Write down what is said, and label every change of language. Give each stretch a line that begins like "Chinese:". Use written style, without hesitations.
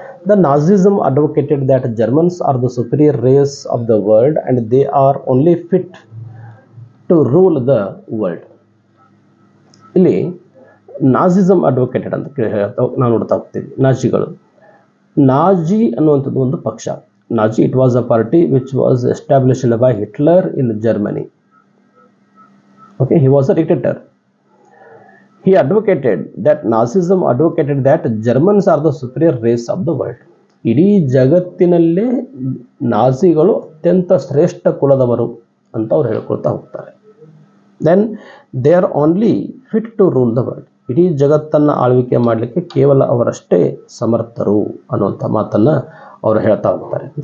English: The Nazism advocated that Germans are the superior race of the world and they are only fit to rule the world.
Kannada: ಇಲ್ಲಿ ನಾಜಿಸಮ್ advocated ಅಂತ ನಾವು ನೋಡ್ತಾ ಹೋಗ್ತೀವಿ. Nazi ಅನ್ನುವಂಥದ್ದು ಒಂದು ಪಕ್ಷ.
English: Nazi, it was a party which was established by Hitler in Germany. Okay, he was a dictator. He advocated that Nazism advocated that Germans are the superior race of the world.
Kannada: ಇಡೀ ಜಗತ್ತಿನಲ್ಲೇ ನಾಜಿಗಳು ಅತ್ಯಂತ ಶ್ರೇಷ್ಠ ಕುಲದವರು ಅಂತ ಅವ್ರು ಹೇಳ್ಕೊಳ್ತಾ ಹೋಗ್ತಾರೆ.
English: Then they are only fit to rule the world.
Kannada: ಇಡೀ ಜಗತ್ತನ್ನು ಆಳ್ವಿಕೆ ಮಾಡಲಿಕ್ಕೆ ಕೇವಲ ಅವರಷ್ಟೇ ಸಮರ್ಥರು ಅನ್ನುವಂಥ ಮಾತನ್ನು ಅವರು ಹೇಳ್ತಾ ಹೋಗ್ತಾರೆ.